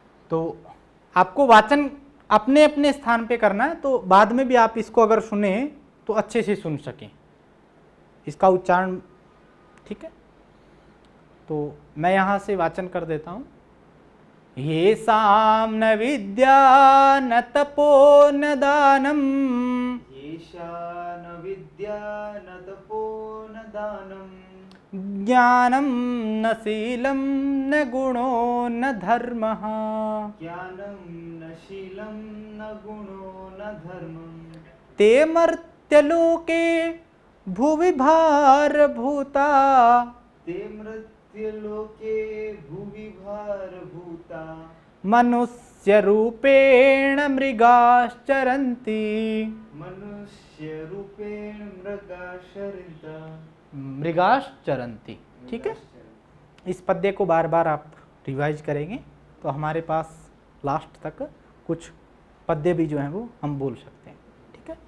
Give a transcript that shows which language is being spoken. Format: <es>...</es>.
<hi>तो आपको वाचन अपने अपने स्थान पे करना है, तो बाद में भी आप इसको अगर सुने तो अच्छे से सुन सकें इसका उच्चारण, ठीक है। तो मैं यहाँ से वाचन कर देता हूँ।</hi> <sa>ये साम न विद्या न तपो न दानम, येषा न विद्या न तपो न दानम, ज्ञानम न शीलम न गुणो न धर्मः, ज्ञानम न शीलम न गुणो न धर्मम, ते मर्त्यलोके भुवि भारभूता, ते मृत्युलोके भुवि भारभूता, मनुष्य रूपेण मृगाश्चरन्ति, मनुष्य रूपेण मृगाश्चरन्ति, मृगाश्चरन्ति,</sa> <hi>ठीक है। इस पद्य को बार बार आप रिवाइज करेंगे तो हमारे पास लास्ट तक कुछ पद्य भी जो हैं वो हम बोल सकते हैं, ठीक है।</hi>